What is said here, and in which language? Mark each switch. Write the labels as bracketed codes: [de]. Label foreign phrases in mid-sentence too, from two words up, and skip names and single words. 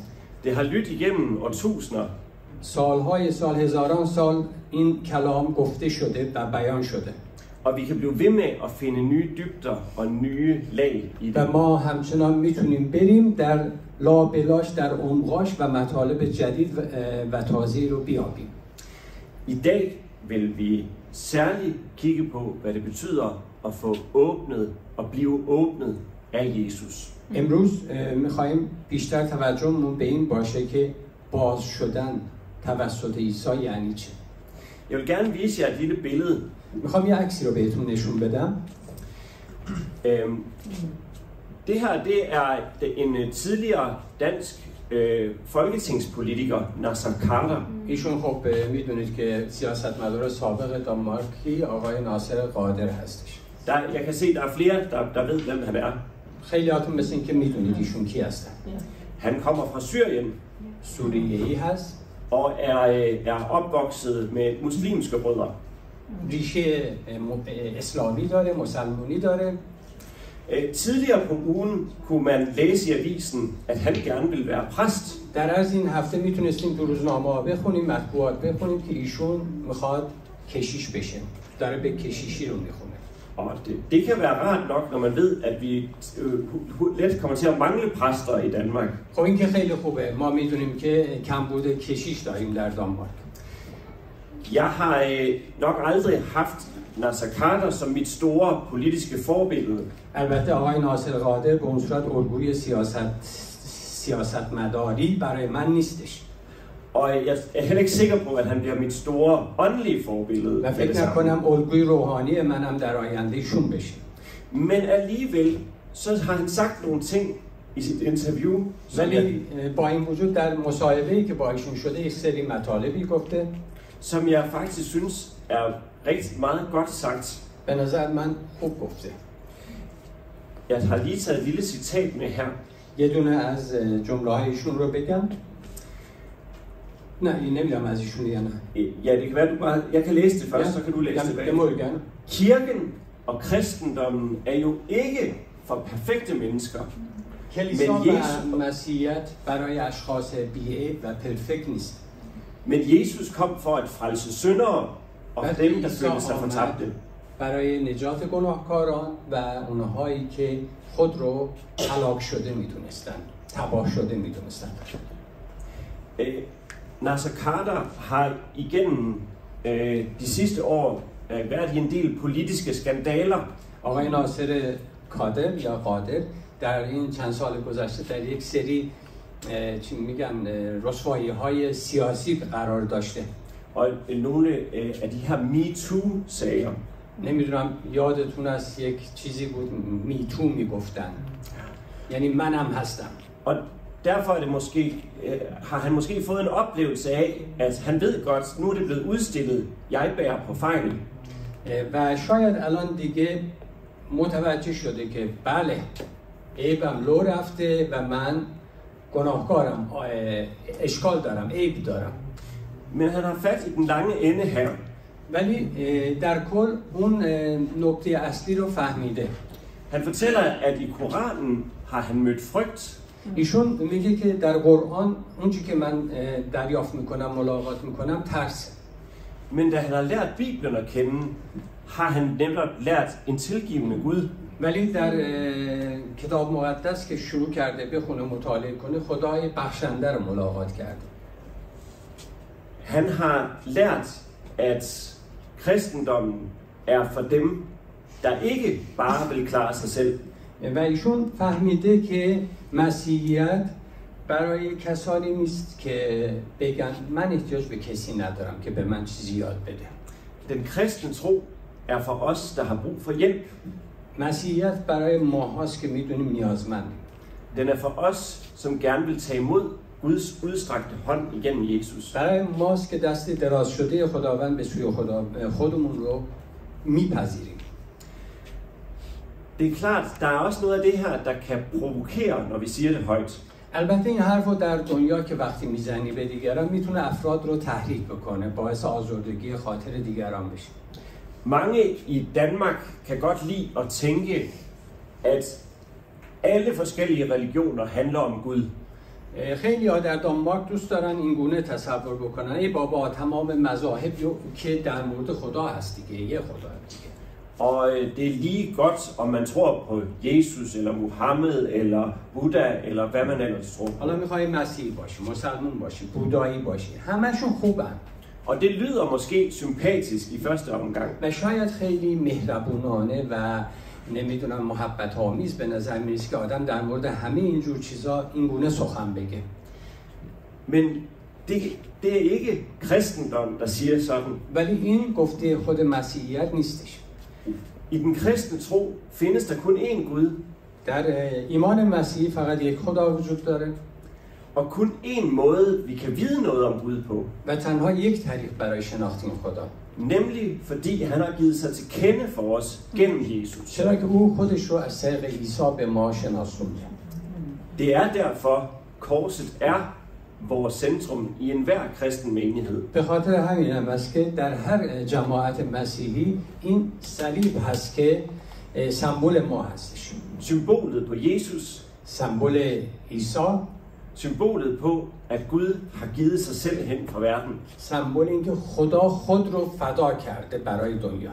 [da] Det har lyttet igennem årtusinder, [fa] سالهای سال، هزاران سال این کلام گفته شده و بیان شده [da] og vi kan blive ved med at finde nye dybder og nye lag i [fa] و [da] det. [fa] ما همچنان میتونیم بریم در لابلاش، در عمقاش و مطالب جدید و تازه رو بیابیم. [da] I dag vil vi særligt kigge på, hvad det betyder at få åbnet og blive åbnet af Jesus. [fa] امروز میخوایم بیشتر توجهمون به این باشه که باز شدن توسط عیسی یعنی چه. [da] Jeg vil gerne vise jer et lille billede. [fa] میخوام یه عکسی رو بهتون نشون بدم. [da] Det her, det er en tidligere dansk folketingspolitiker, Nasser Carter. [fa] ایشون خب میدونید که سیاستمدار سابق دانمارکی آقای ناصر قادر هستش. [da] Jeg kan se, der er flere, der ved, hvem han er. [fa] خیلیاتون مثل این که میدونید ایشون کی هستن. [da] Han kommer fra Syrien [fa] سوریه‌ای هست [da] og er opvokset med muslimske rødder. [fa] ریشه اسلامی داره، مسلمانی داره [da] Tidligere på ugen kunne man læse i avisen, at han gerne ville være præst. [fa] در از این هفته میتونستیم تو روزنامه بخونیم، مطبوعات بخونیم که ایشون میخواد کشیش بشه، داره به کشیشی رو میخونه. [da] Og det kan være rart nok, når man ved, at vi let kommer til at mangle præster i Danmark. [fa] خب این که خیلی خوبه، ما میدونیم که کمبود کشیش داریم در دانمارک. [da] Jeg har nok aldrig haft Nasser Carter som mit store politiske forbillede. [fa] البته آقای ناصر قادر به اون صورت الگوی سیاستمداری برای من نیستش. [da] Og jeg er heller ikke sikker på, at han bliver mit store åndelige forbillede. [fa] و فکر نکنم الگوی روحانی منم در آینده شون بشه. [da] Men alligevel, så har han sagt nogle ting i sit interview, [fa] ولی با این وجود در مصاحبه‌ای که با ایشون شده یک سری مطالبی گفته [da] som jeg faktisk synes er rigtig meget godt sagt. [fa] به نظر من خوب گفته. [da] Jeg har lige taget et lille citat med her. [fa] یه دونه از جمله‌های ایشون رو بگم. [da] Nej, jeg nemlig om at ja, det kan være, du bare... Jeg kan læse det først, så kan du læse det det må du gerne. Kirken og kristendommen er jo ikke for perfekte mennesker. [fa] کلیسا و مسیحیت برای اشخاص بی‌عیب و پرفکت نیست. [da] Men Jesus kom for at frelse syndere og dem, der følte sig fortabte. [fa] برای نجات گناهکاران و اونهایی که خود رو هلاک شده میدونستند، تباه شده میدونستند. [da] Nasser Carter har igennem de sidste år været i en del politiske skandaler. [fa] آقای ناصر کادر یا قادر در این چند سال گذشته در یک سری چی میگن رسوایی‌های سیاسی قرار داشته. [da] Og nogle af de her MeToo-sager. [fa] نمیدونم یادتون از یک چیزی بود میتو میگفتن. یعنی منم هستم. [da] Og derfor er det måske, har han måske fået en oplevelse af, at han ved godt, nu er det blevet udstillet, jeg bærer på fejl. [fa] و شاید الان دیگه متوجه شده که بله عیبم لو رفته و من گناهکارم، اشکال دارم، عیب دارم. [da] Men han har fat i den lange ende her. [fa] ولی در کل اون نکته اصلی رو فهمیده. [da] Han fortæller, at i Koranen har han mødt frygt. [fa] ایشون میگه که در قرآن اونچه که من دریافت میکنم، ملاقات میکنم، ترس. [da] Men da han har lært Bibelen at kende, har han netop lært en tilgivende Gud. [fa] ولی در کتاب مقدس که شروع کرده بخونه مطالعه کنه، خدای بخشنده رو ملاقات کرده. [da] Han har lært, at kristendommen er for dem, der ikke bare vil klare sig selv. [fa] و ایشون فهمیده که مسیحیت برای کسانی نیست که بگن من احتیاج به کسی ندارم که به من چیزی یاد بده. [da] Den kristne tro er for os, der har brug for hjælp. [fa] مسیحیت برای ما هاست که میدونیم نیازمند. [da] Den er for os, som gerne vil tage imod Guds udstrakte hånd igennem Jesus. [fa] برای ماست که دست دراز شده خداوند به سوی خودمون رو میپذیریم. [da] Det er klart, der er også noget af det her, der kan provokere, når vi siger det højt. [fa] البته این حرف رو در دنیا که وقتی میزنی به دیگران میتونه افراد رو تحریک بکنه، باعث آزردگی خاطر دیگران بشه. [da] Mange i Danmark kan godt lide at tænke, at alle forskellige religioner handler om Gud. [fa] خیلی ها در دانمارک دوست دارن این گونه تصور بکنن ای بابا تمام مذاهب که در مورد خدا هست دیگه، یه خدا دیگه. [da] Og det er lige godt, om man tror på Jesus, eller Muhammed, eller Buddha, eller hvad man ellers tror. [fa] حالا میخوای مسیحی باشی، مسلمان باشی، بودایی باشی، همشون خوبن. [da] Og det lyder måske sympatisk i første omgang. [fa] و شاید خیلی مهربونانه و نمیدونم محبت آمیز به نظر میرسه که آدم در مورد همه اینجور چیزا این گونه سخن بگه. [da] Men det er ikke kristendom, der siger sådan. [fa] ولی این گفته خود مسیحیت نیستش. [da] I den kristne tro findes der kun én Gud. [fa] در ایمان مسیحی فقط یک خدا وجود داره. [da] Og kun én måde, vi kan vide noget om Gud på. [fa] و تنها یک طریق برای شناخت این خدا. [da] Nemlig fordi han har givet sig til kende for os gennem Jesus. [fa] چرا که او خودش رو از طریق عیسی به ما شناسونده. [da] Det er derfor korset er vores centrum i enhver kristen menighed. [fa] به خاطر همین هم است که در هر جماعت مسیحی این صلیب هست که سمبل ما هستش. [da] Symbolet på Jesus, [fa] سمبل عیسی، [da] symbolet på, at Gud har givet sig selv hen fra verden. [fa] سمبل اینکه خدا خود رو فدا کرده برای دنیا.